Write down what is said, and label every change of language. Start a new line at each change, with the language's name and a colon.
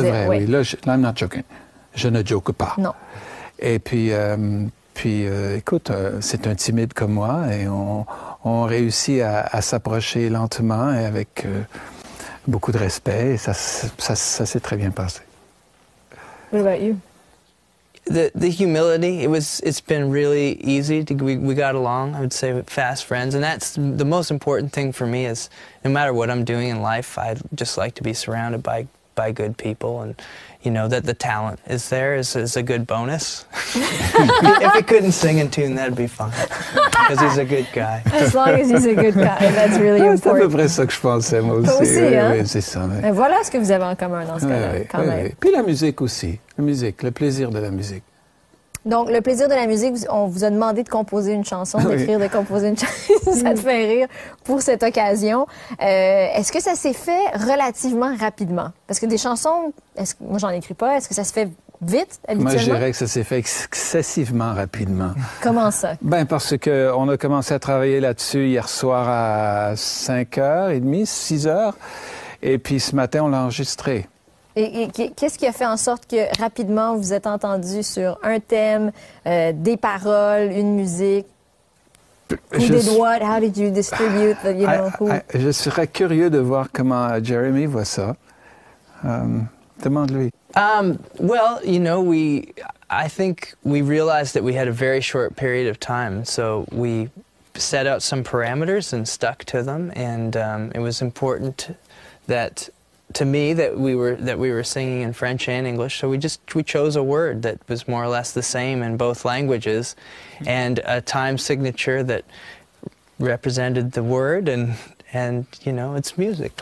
French: Pour de vrai, oui. Là,
English: I'm not joking.
French: Je ne joke pas. Non. Et puis écoute, c'est un timide comme moi, et on réussit à s'approcher lentement et avec beaucoup de respect, et ça s'est très bien passé.
English: What about you? The humility, it's been really easy. We got along, I would say, fast friends, and that's the most important thing for me is no matter what I'm doing in life, I just like to be surrounded by good people, and you know that the talent is there is a good bonus. If he couldn't sing in tune, that'd be fine, because he's a good guy. As long as he's a good guy, that's really important.
French: C'est à peu près ça que je pensais, moi aussi. Toi aussi, hein? Oui, c'est ça. Oui. Et voilà ce que vous avez en commun dans ce cas-là, quand même. Oui. Puis la musique aussi. La musique, le plaisir de la musique. Donc, le plaisir de la musique, on vous a demandé de composer une chanson, d'écrire, de composer une chanson. Ça te fait rire pour cette occasion. Est-ce que ça s'est fait relativement rapidement? Parce que des chansons, moi, j'en écris pas. Est-ce que ça se fait vite, habituellement? Moi, je dirais que ça s'est fait excessivement rapidement. Comment ça? Ben, parce qu'on a commencé à travailler là-dessus hier soir à 5h30, 6h. Et puis ce matin, on l'a enregistré. Et qu'est-ce qui a fait en sorte que rapidement vous êtes entendu sur un thème, des paroles, une musique?
English: Who did what? How did you distribute?
French: Je serais curieux de voir comment Jeremy voit ça. Demande-lui.
English: Well, you know, I think we realized that we had a very short period of time, so we set out some parameters and stuck to them, and it was important that to me that we were singing in French and English, so we chose a word that was more or less the same in both languages, and a time signature that represented the word, and you know, it's music.